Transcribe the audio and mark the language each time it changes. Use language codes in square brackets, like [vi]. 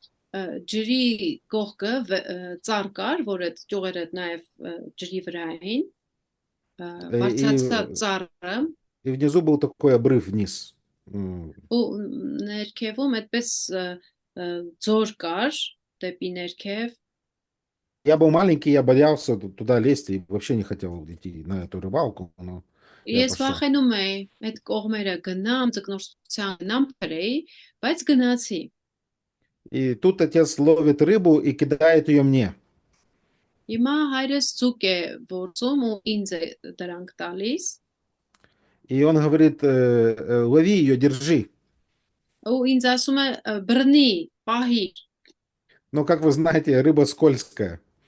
[hy] ջրի կողքը ծառ կար, որ այդ ճյուղերը նաև ջրի վրա էին, բարձրացավ ծառը, [ru] И внизу был такой обрыв вниз. [hy] ու ներքևում այդպես ձոր կար, դեպի ներքև, [ru] Я был маленький, я боялся туда лезть и вообще не хотел идти на эту рыбалку. Но я [hy] ես [ru] пошел. [hy] վախենում էի այդ կողմերը գնամ, ձկնորսության գնամ փրեի, բայց գնացի։ [ru] И тут отец ловит рыбу и кидает ее мне. [hy] Հիմա հայրս ձուկ է ործում ու ինձ է դրանք տալիս։ [ru] И он говорит, лови ее, держи. [hy] Ու ինձ ասում է բռնի, պահիր, [ru] Но, как вы знаете, рыба скользкая.